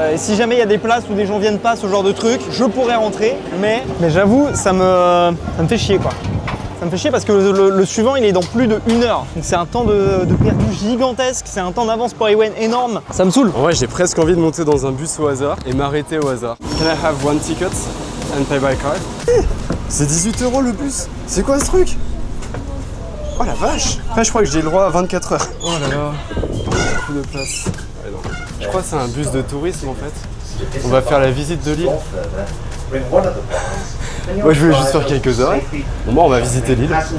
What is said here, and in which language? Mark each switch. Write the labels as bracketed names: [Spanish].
[French] Et si jamais il y a des places où des gens viennent pas, ce genre de truc, je pourrais rentrer. Mais j'avoue, ça me fait chier quoi. Ça me fait chier parce que le suivant il est dans plus de 1 heure. Donc c'est un temps de perdu gigantesque, c'est un temps d'avance pour Ewen énorme. Ça me saoule. En vrai j'ai presque envie de monter dans un bus au hasard et m'arrêter au hasard. [English] Can I have one ticket and pay by card? [French] C'est 18 € le bus. C'est quoi ce truc? Oh la vache. Après je crois que j'ai le droit à 24 heures. Oh là là. Plus de place. Ouais, non. Je crois que c'est un bus de tourisme en fait. On va faire la visite de l'île. Moi je voulais juste faire quelques heures. Bon moi on va visiter l'île.